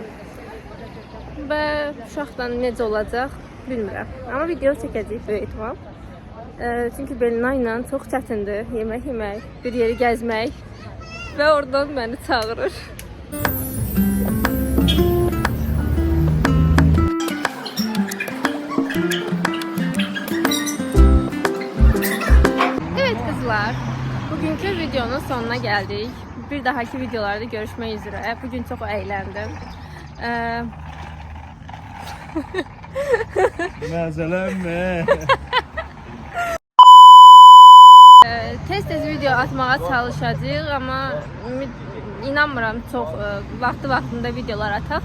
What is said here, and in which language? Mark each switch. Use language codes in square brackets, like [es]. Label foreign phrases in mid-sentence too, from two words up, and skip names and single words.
[az] Və uşaqdan necə olacaq bilmirəm. Amma video çəkəcəyik böyük ehtimal. Çünki Belina ilə çox çətindir yemək yemək, bir yeri gəzmək və oradan məni çağırır. [tr] Evet kızlar, bugünkü videonun sonuna geldik. Bir dahaki videolarda görüşmek üzere. Bugün çok eğlendim. [az] Məzələnmə. Tez-tez video atmağa çalışacağıq, amma inanmıram çox vaxtında videolar ataq.